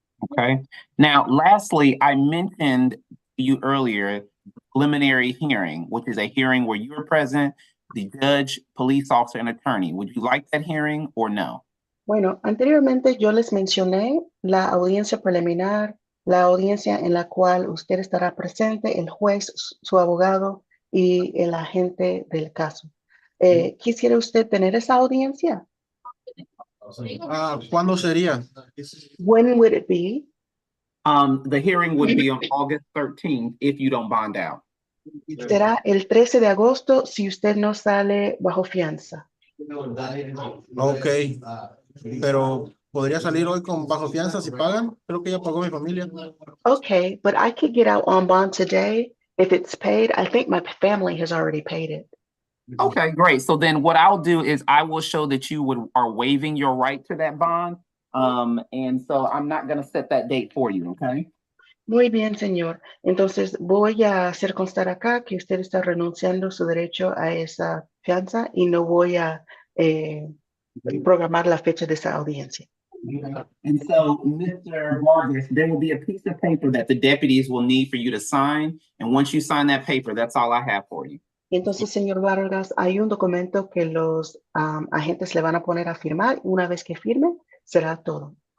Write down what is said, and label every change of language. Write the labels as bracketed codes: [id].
[en] Okay. Now, lastly, I mentioned to you earlier preliminary hearing, which is a hearing where you are present, the judge, police officer, and attorney. Would you like that hearing or no? [es] Bueno, anteriormente yo les mencioné la audiencia preliminar, la audiencia en la cual usted estará presente, el juez, su abogado y el agente del caso. ¿Quisiera usted tener esa audiencia? ¿Cuándo sería? [en] When would it be? The hearing would be on August 13th if you don't bond out. [es] Será el 13 de agosto si usted no sale bajo fianza. Ok, pero podría salir hoy con bajo fianza si pagan. Creo que ya pagó mi familia. [en] Okay, but I could get out on bond today. If it's paid, I think my family has already paid it. Okay, great. So then what I'll do is I will show that you are waiving your right to that bond. And so I'm not gonna set that date for you, okay? [es] Muy bien, señor. Entonces voy a hacer constar acá que usted está renunciando su derecho a esa fianza y no voy a programar la fecha de esa audiencia. [en] And so, Mr. Vargas, there will be a piece of paper that the deputies will need for you to sign. And once you sign that paper, that's all I have for you. [es] Entonces, señor Vargas, hay un documento que los agentes le van a poner a firmar. Una vez que firme, será todo.